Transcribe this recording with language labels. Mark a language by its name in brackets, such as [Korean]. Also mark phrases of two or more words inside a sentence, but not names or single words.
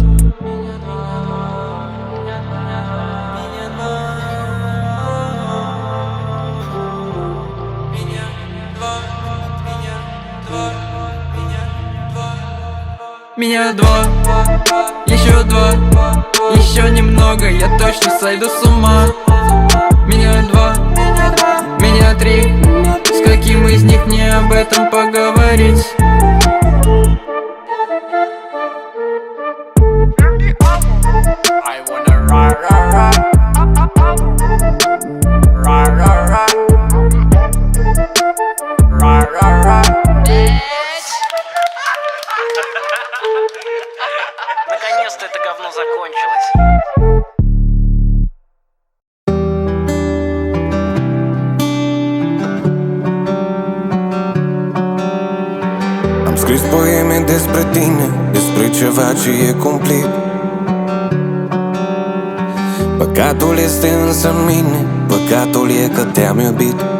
[Russian] Меня два, еще два, еще немного, я точно сойду с ума. Меня два, меня три, с каким из них мне об этом поговорить? [English] I wanna rah rah rah. Rah rah rah. Rah rah rah. [Russian] Наконец-то это говно закончилось. [Romanian] Am scris poeme despre tine, despre ceva ce e cumplit. Păcatul este însă în mine, păcatul e că te-am iubit.